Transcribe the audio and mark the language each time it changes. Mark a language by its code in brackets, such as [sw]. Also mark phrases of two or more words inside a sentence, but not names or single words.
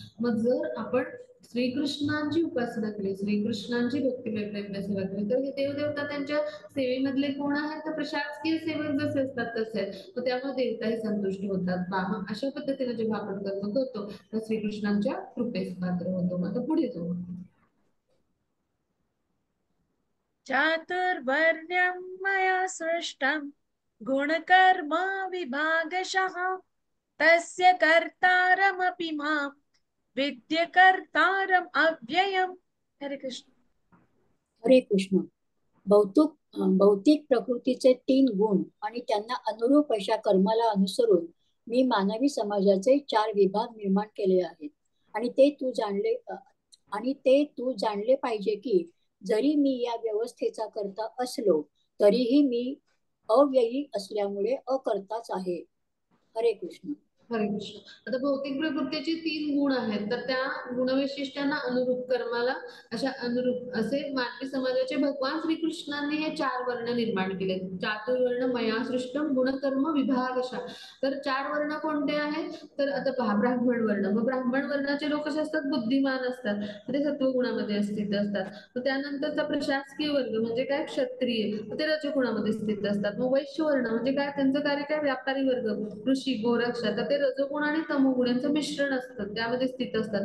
[mr] मग जर आपण श्रीकृष्णांची उपासना केली, श्रीकृष्णांची भक्तिमय प्रेम सेवा केली तर हे देवदेवता त्यांच्या सेवेमधले कोण आहेत, तर प्रशासकीय सेवक जसे असतात तसे आहेत. मग त्यामुळे देवताही संतुष्ट होतात. मग अशा पद्धतीने जेव्हा आपण कर्म करतो तर श्रीकृष्णांच्या कृपेस पात्र होतो. आता पुढे जाऊ. [sa] चातुर्वर्ण्यं मया सृष्टं गुणकर्म विभागशः तस्य कर्तारमपि मां विद्य कर्तारम् अव्ययम्. हरे कृष्ण. हरे कृष्ण. [mr] भौतिक प्रकृतीचे 3 गुण आणि त्यांना अनुरूप अशा कर्माला अनुसरून मी मानवी समाजाचे 4 विभाग निर्माण केले आहेत. आणि ते तू जाणले पाहिजे की जरी मी या व्यवस्थेचा करता असलो तरीही मी अव्ययी असल्यामुळे अकर्ताच आहे. [sa] हरे कृष्ण. हरे कृष्ण. [mr] आता भौतिक प्रकृतीचे 3 गुण आहेत, तर त्या गुणवैशिष्ट्यांना अनुरूप कर्माला अशा अनुरूप असे मानवी समाजाचे भगवान श्रीकृष्णांनी हे 4 वर्ण निर्माण केले. [sa] चातुर्वर्ण मया सृष्टम गुणकर्म विभागशः. [mr] तर 4 वर्ण कोणते आहेत, तर आता पहा, ब्राह्मण वर्ण. मग ब्राह्मण वर्णाचे लोक कसे असतात, बुद्धिमान असतात, ते सत्वगुणामध्ये स्थित असतात. मग त्यानंतरचा प्रशासकीय वर्ग म्हणजे काय, क्षत्रिय, ते रजगुणामध्ये स्थित असतात. मग वैश्य वर्ण म्हणजे काय, त्यांचं कार्य काय, व्यापारी वर्ग, ऋषी, गोरक्ष, तर ते रजोगुण आणि तमोगुण यांचं मिश्रण असतं, त्यामध्ये स्थित असतात.